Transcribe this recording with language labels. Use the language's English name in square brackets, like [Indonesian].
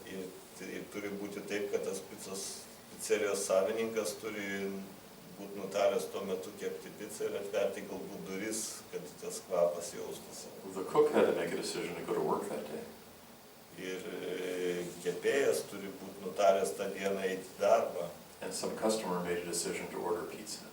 [Lithuanian] Ir turi būti taip, kad tas pizzerijos savininkas turi būti nutaręs tuo metu kepti pizzą ir atverti galbūt duris, kad tas kvapas jaustųsi. [English] The cook had to make a decision to go to work that day. [Lithuanian] Ir kepėjas turi būti nutaręs tą dieną eiti į darbą. [English] And some customer made a decision to order pizza.